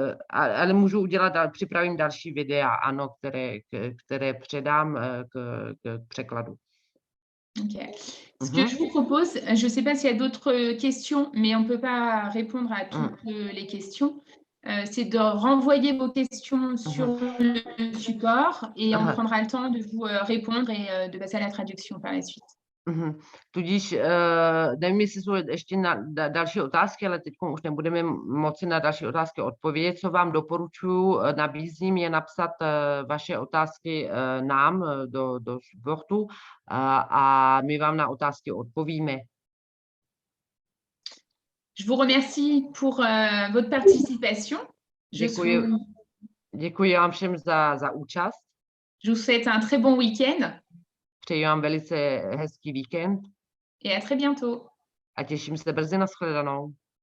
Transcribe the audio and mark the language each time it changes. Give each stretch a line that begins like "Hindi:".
Czech: Ale můžu udělat, připravím další videa, ano, které předám k překladu. Okay.
French: Ce que je vous propose, je ne sais pas s'il y a d'autres questions, mais on ne peut pas répondre à toutes les questions, c'est de renvoyer vos questions sur le support et on prendra le temps de vous répondre et de passer à la traduction par la suite.
Czech: Tudíž nevím, jestli jsou ještě další otázky, ale teď už nebudeme moci na další otázky odpovědět. Co vám doporučuji, nabízím je napsat vaše otázky nám do supportu a my vám na otázky odpovíme.
French: Je vous remercie pour votre participation.
Czech: Děkuji vám všem za účast.
French: Je vous souhaite un très bon week-end.
Czech: Přeji vám velice hezký víkend.
French: Et à très bientôt.
Czech: A těším se brzy na shledanou.